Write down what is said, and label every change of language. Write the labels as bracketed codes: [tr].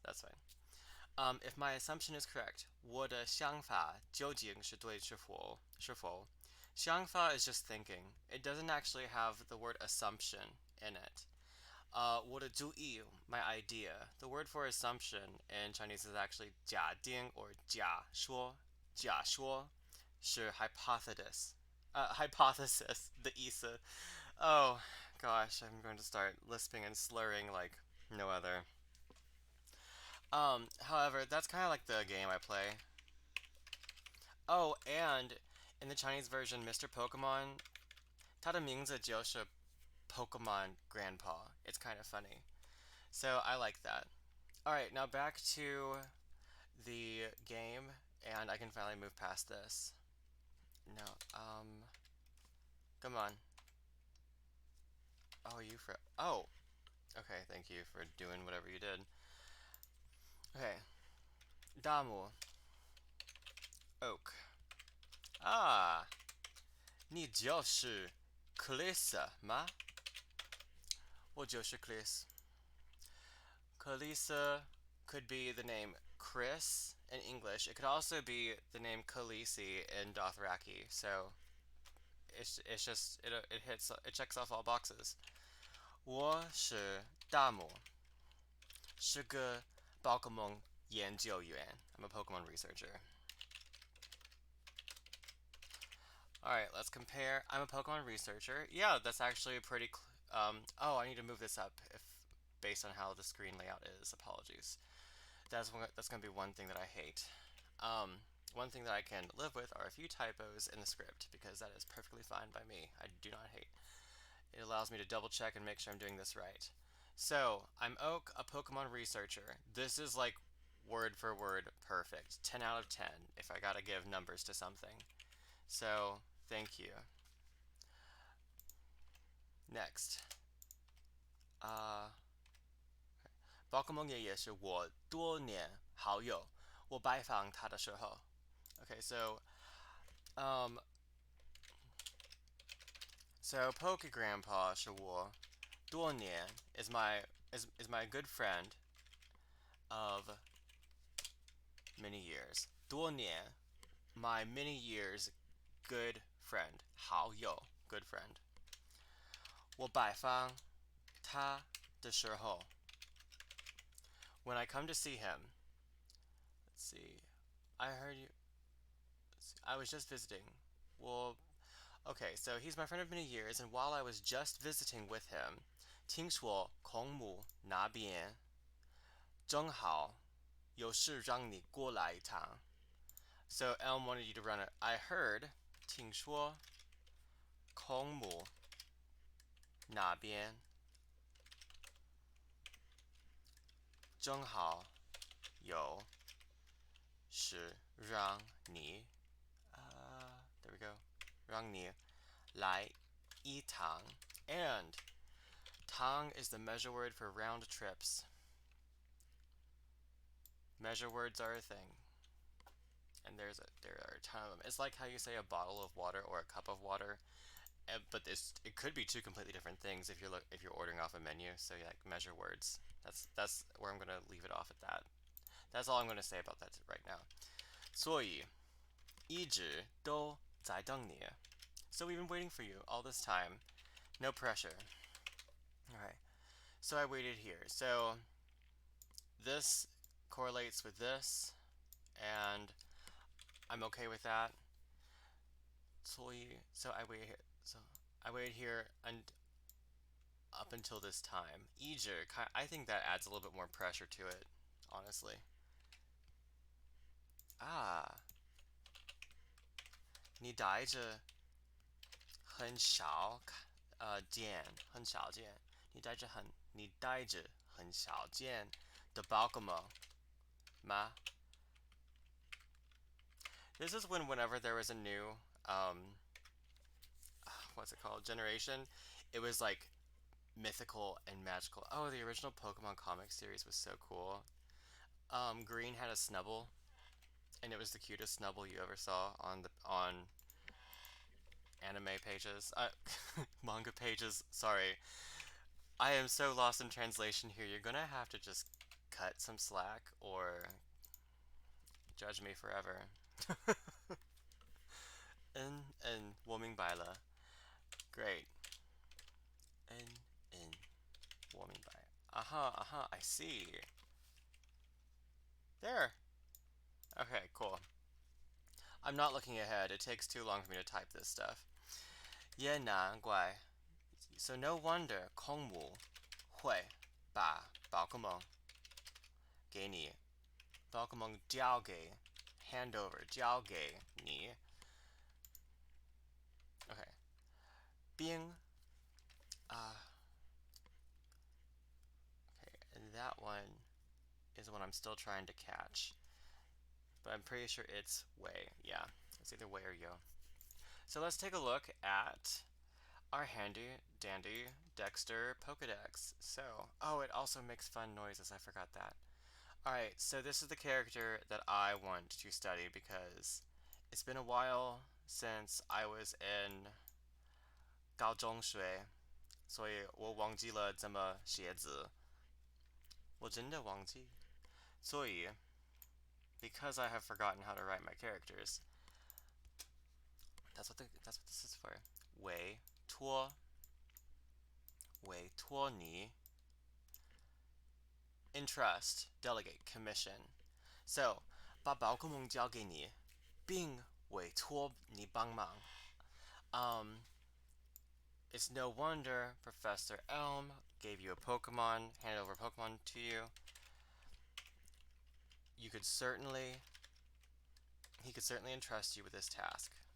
[en] That's fine. If my assumption is correct, [zh] 我的想法究竟是对是否? [en] 想法 is just thinking. It doesn't actually have the word assumption in it. [zh] 我的主意, [en] my idea. The word for assumption in Chinese is actually 假定 or 假说. [zh] 假说是 hypothesis. Hypothesis 的意思. [en] Oh gosh, I'm going to start lisping and slurring like no other. However, that's kind of like the game I play. Oh, and in the Chinese version, Mr. Pokemon, [zh] 他的名字就是 [en] Pokemon Grandpa. It's kind of funny. So I like that. Alright, now back to the game, and I can finally move past this. No, come on. Oh, okay, thank you for doing whatever you did. Okay. Damu. Oak. [zh] Ah, 你就是 Chris 吗? 我就是 Chris. [en] Kalisa could be the name Chris in English. It could also be the name Khaleesi in Dothraki. So it checks off all boxes. [zh] 我是大魔，是个宝可梦研究员. [en] I'm a Pokemon researcher. Alright, let's compare. I'm a Pokemon researcher. Yeah, that's actually pretty. Oh, I need to move this up based on how the screen layout is. Apologies. That's going to be one thing that I hate. One thing that I can live with are a few typos in the script, because that is perfectly fine by me. I do not hate. It allows me to double check and make sure I'm doing this right. So, I'm Oak, a Pokemon researcher. This is like word for word perfect. 10 out of 10 if I gotta give numbers to something. So, thank you. Next. [zh] 宝可梦爷爷是我多年好友，我拜访他的时候. [en] Okay, so Poke Grandpa [zh] 是我多年 [en] is my good friend of many years. 多年 my many years good friend. 好友 good friend. [zh] 我拜访他的时候 [en] when I come to see him. Let's see. I heard you. I was just visiting. Well, okay, so he's my friend of many years, and while I was just visiting with him, [zh] 听说空母那边正好有事让你过来一趟. [en] So Elm wanted you to run it. I heard [zh] 听说空母那边正好有事让你 [en] there we go. [zh] 让你来一趟. [en] And tang is the measure word for round trips. Measure words are a thing. And there are a ton of them. It's like how you say a bottle of water or a cup of water. But it could be two completely different things if you're ordering off a menu. So yeah, like measure words. That's where I'm gonna leave it off at that. That's all I'm gonna say about that right now. [zh] 所以一直都在等你. [en] So we've been waiting for you all this time. No pressure. Alright. So I waited here. So this correlates with this, and I'm okay with that. So I waited here. So I waited here and up until this time. 一直, I think that adds a little bit more pressure to it, honestly. Ah. [zh] 你带着很少见你带着很少见的宝可梦吗? [en] This is whenever there was a new what's it called, generation, it was like mythical and magical. Oh, the original Pokemon comic series was so cool. Green had a Snubble, and it was the cutest Snubble you ever saw on anime pages. Manga pages. Sorry, I am so lost in translation here. You're gonna have to just cut some slack or judge me forever. [zh] and 我明白了. [en] Great. [zh] And 我明白. [en] I see. There. Okay, cool. I'm not looking ahead. It takes too long for me to type this stuff. [zh] 也难怪. [en] So no wonder [zh] 空母会把宝可梦给你，宝可梦交给 [en] hand over [zh] 交给你。 [en] Okay. 冰 okay, and that one is one I'm still trying to catch. But I'm pretty sure it's way. Yeah, it's either way or yo. So let's take a look at our handy dandy Dexter Pokedex. So, oh, it also makes fun noises. I forgot that. Alright, so this is the character that I want to study because it's been a while since I was in [zh] 高中学，所以我忘记了怎么写字。我真的忘记。 [en] 所以 because I have forgotten how to write my characters, that's what this is for. 委托你 entrust, delegate, commission. [zh] So 把宝可梦交给你，并委托你帮忙。 [en] It's no wonder Professor Elm gave you a Pokemon, handed over a Pokemon to you. He could certainly entrust you with this task.